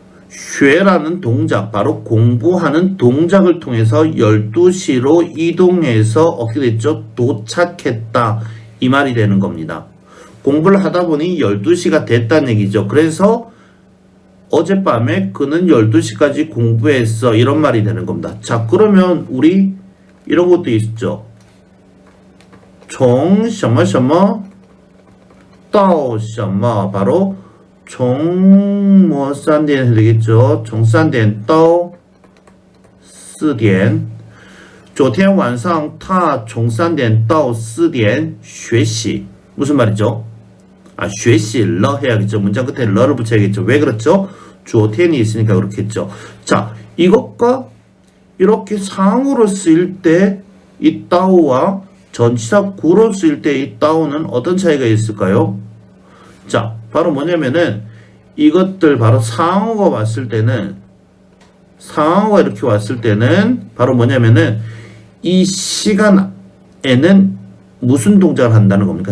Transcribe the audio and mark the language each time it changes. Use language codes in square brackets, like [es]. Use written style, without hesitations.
[ko] 学라는 동작, 바로 공부하는 동작을 통해서 12시로 이동해서 어떻게 됐죠? 도착했다. 이 말이 되는 겁니다. 공부를 하다 보니 12시가 됐다는 얘기죠. 그래서 어젯밤에 그는 12시까지 공부했어. 이런 말이 되는 겁니다. 자, 그러면 우리 이런 것도 있죠. [zh] 从什么什么到什么 [ko] 바로 종 뭐 3点 되겠죠. [zh] 从3点到4点昨天晚上他从3点到4点学习 [ko] 무슨 말이죠? 아, [zh] 学习了 [ko] 해야겠죠. 문장 끝에 러를 붙여야겠죠. 왜 그렇죠? 昨天이 있으니까 그렇겠죠. 자, 이것과 이렇게 상으로 쓰일 때 이 따오와 전치사 구로 쓰일 때 이 따오는 어떤 차이가 있을까요? 자, 바로 뭐냐면은 이것들 바로 상어가 왔을 때는 상어가 이렇게 왔을 때는 바로 뭐냐면은 이 시간에는 무슨 동작을 한다는 겁니까?